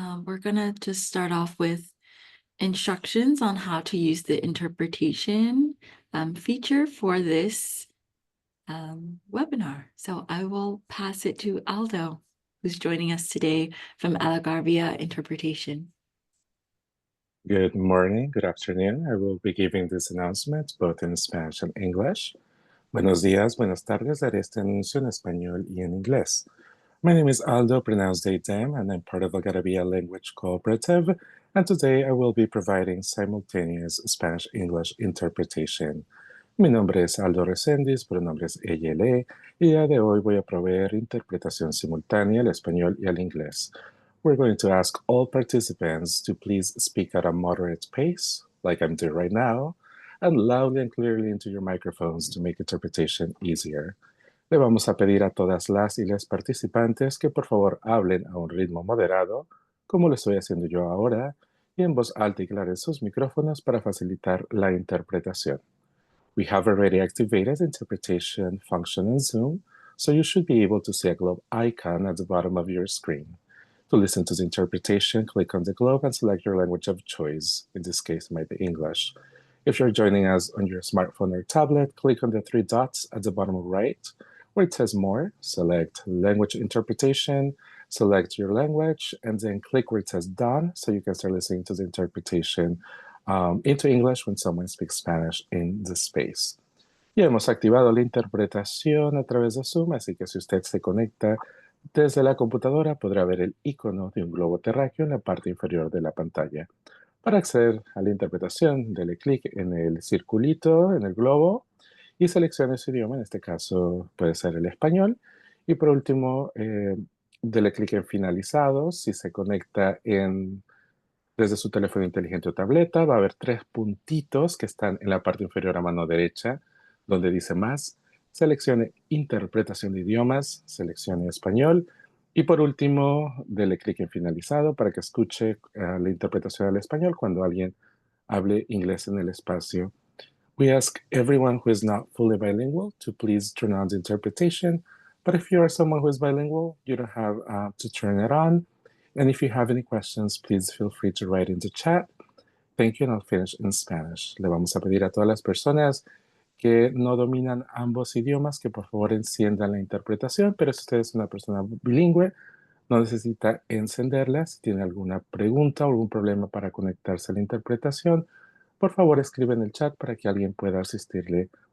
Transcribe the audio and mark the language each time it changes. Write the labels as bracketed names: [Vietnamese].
[English] We're gonna just start off with instructions on how to use the interpretation feature for this webinar. So I will pass it to Aldo, who's joining us today from Algarvia Interpretation. Good morning, good afternoon. I will be giving this announcement both in Spanish and English. [Spanish] Buenos días, buenas tardes. Daré este anuncio en español y en inglés. [English] My name is Aldo, pronounced they, them, and I'm part of Algarabia Language Cooperative, and today I will be providing simultaneous Spanish-English interpretation. [Spanish] Mi nombre es Aldo Reséndiz, pronombres ella, le, y el día de hoy voy a proveer interpretación simultánea al español y al inglés. [English] We're going to ask all participants to please speak at a moderate pace, like I'm doing right now, and loudly and clearly into your microphones to make interpretation easier. [Spanish] Le vamos a pedir a todas las y los participantes que por favor hablen a un ritmo moderado, como lo estoy haciendo yo ahora, y en voz alta y clara en sus micrófonos para facilitar la interpretación. [English] We have already activated the interpretation function in Zoom, so you should be able to see a globe icon at the bottom of your screen. To listen to the interpretation, click on the globe and select your language of choice. In this case, it might be English. If you're joining us on your smartphone or tablet, click on the three dots at the bottom right, where it says More, select Language Interpretation, select your language, and then click where it says Done, so you can start listening to the interpretation into English when someone speaks Spanish in the space. [Spanish] Ya hemos activado la interpretación a través de Zoom, así que si usted se conecta desde la computadora podrá ver el icono de un globo terráqueo en la parte inferior de la pantalla. Para acceder a la interpretación, dele clic en el circulito, en el globo, y seleccione su idioma, en este caso puede ser el español. Y por último, dele clic en finalizado. Si se conecta desde su teléfono inteligente o tableta, va a haber tres puntitos que están en la parte inferior a mano derecha, donde dice más. Seleccione interpretación de idiomas, seleccione español. Y por último, dele clic en finalizado para que escuche la interpretación al español cuando alguien hable inglés en el espacio. [English] We ask everyone who is not fully bilingual to please turn on the interpretation, but if you are someone who is bilingual, you don't have to turn it on. And if you have any questions, please feel free to write in the chat. Thank you, and I'll finish in Spanish. [Spanish] Le vamos a pedir a todas las personas que no dominan ambos idiomas que por favor enciendan la interpretación, pero si usted es una persona bilingüe, no necesita encenderla. Si tiene alguna pregunta o algún problema para conectarse a la interpretación, por favor escribe en el chat para que alguien pueda asistirle.